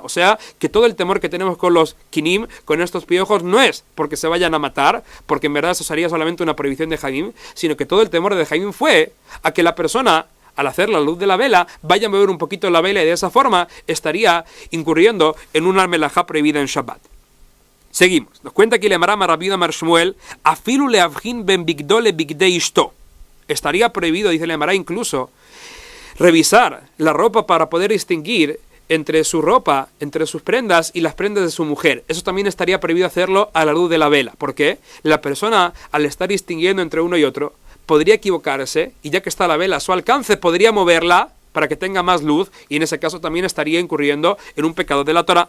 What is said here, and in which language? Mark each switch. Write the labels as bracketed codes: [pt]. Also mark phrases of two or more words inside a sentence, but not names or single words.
[es] O sea, que todo el temor que tenemos con los kinim, con estos piojos, no es porque se vayan a matar, porque en verdad eso sería solamente una prohibición de Jaim, sino que todo el temor de Jaim fue a que la persona, al hacer la luz de la vela, vaya a mover un poquito la vela y de esa forma estaría incurriendo en una melajá prohibida en Shabbat. Seguimos. Nos cuenta aquí la Emara Rabbi Amar Shmuel, [he] אפילו להבחין בין בגדו לבגדי אשתו. [es] Estaría prohibido, dice la Emara, incluso revisar la ropa para poder distinguir entre su ropa, entre sus prendas y las prendas de su mujer. Eso también estaría prohibido hacerlo a la luz de la vela. ¿Por qué? La persona, al estar distinguiendo entre uno y otro, podría equivocarse, y ya que está la vela a su alcance, podría moverla para que tenga más luz, y en ese caso también estaría incurriendo en un pecado de la Torah.